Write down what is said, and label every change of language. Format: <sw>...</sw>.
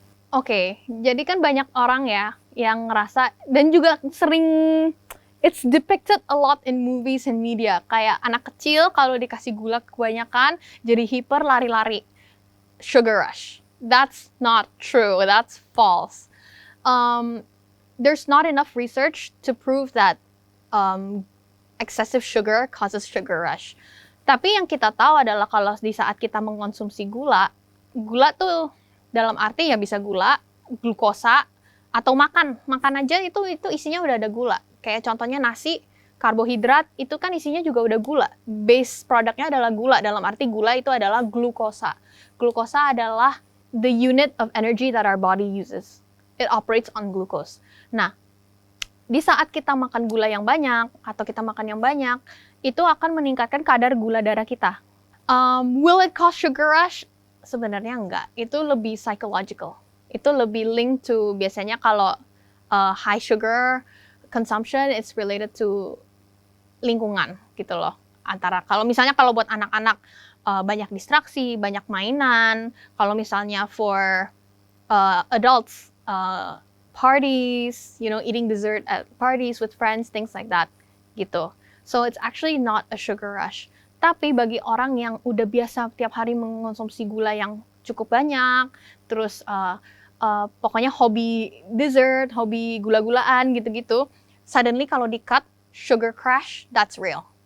<id>Oke, jadi kan banyak orang ya yang ngerasa, dan juga sering</id> <en>it's depicted a lot in movies and media,</en> <id>kayak anak kecil kalau dikasih gula kebanyakan jadi hiper lari-lari, sugar rush.</id> <en>That's not true, that's false. There's not enough research to prove that excessive sugar causes sugar rush.</en> <id>Tapi yang kita tahu adalah kalau di saat kita mengkonsumsi gula tuh dalam arti ya bisa gula, glukosa, atau makan aja itu isinya udah ada gula. Kayak contohnya nasi, karbohidrat itu kan isinya juga udah gula. Base produknya adalah gula, dalam arti gula itu adalah glukosa. Glukosa adalah</id> <en>the unit of energy that our body uses. It operates on glucose.</en> <id>Nah, di saat kita makan gula yang banyak atau kita makan yang banyak, itu akan meningkatkan kadar gula darah kita.</id> <en>Will it cause sugar rush?</en> <id>Sebenarnya enggak. Itu lebih psychological. Itu lebih</id> <en>linked to</en> <id>biasanya kalau</id> <en>high sugar consumption, it's related to</en> <id>lingkungan gitu loh. Kalau misalnya kalau buat anak-anak banyak distraksi, banyak mainan. Kalau misalnya</id> <en>for adults, parties, eating dessert at parties with friends, things like that, gitu. So it's actually not a sugar rush.</en> <id>Tapi bagi orang yang udah biasa tiap hari mengonsumsi gula yang cukup banyak, terus pokoknya hobi dessert, hobi gula-gulaan gitu-gitu,</id> <en>suddenly</en> <id>kalau di-cut,</id> <en>sugar crash, that's real.</en>